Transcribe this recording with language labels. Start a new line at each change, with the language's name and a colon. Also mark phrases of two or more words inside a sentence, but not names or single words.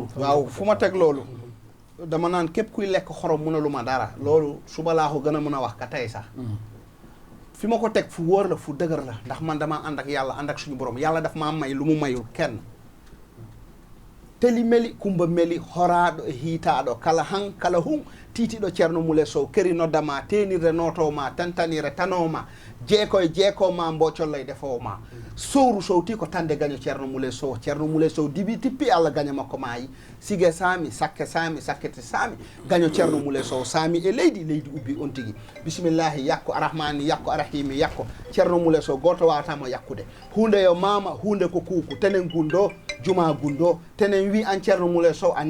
Wolof: waaw fu ma teg loolu. dama naan képp kuy lekk xorom mënalu ma dara. loolu suba laa ko gën a mën a wax ka tey sax. fi ma ko teg fu wóor la fu dëgër la ndax man damaa ànd ak yàlla ànd ak suñu borom yàlla daf maa may lu mu mayul kenn.
Fula: teli meli kumba meli horaaɗo e hiitaaɗo kala han kala hun tiitiɗo ceerno Moule Sow keri noddama tenirde notowma tantanire tanowma jeeko e jeeko ma mbocollo e defoo ma sowru sowti ko tande gaño ceerno Moule Sow dibi tippi Allah gaña makko maayi sige saami sakkete saami gaño ceerno Moule Sow saami e leydi ubbi on tigi bisimillahi yakko arahmani yakko arahimi yakko ceerno Moule Sow goto wawatamo yakkude hunde yo mama hunde ko kuuku tenen gundo juma gundo tenen wi an ceerno Moule Sow a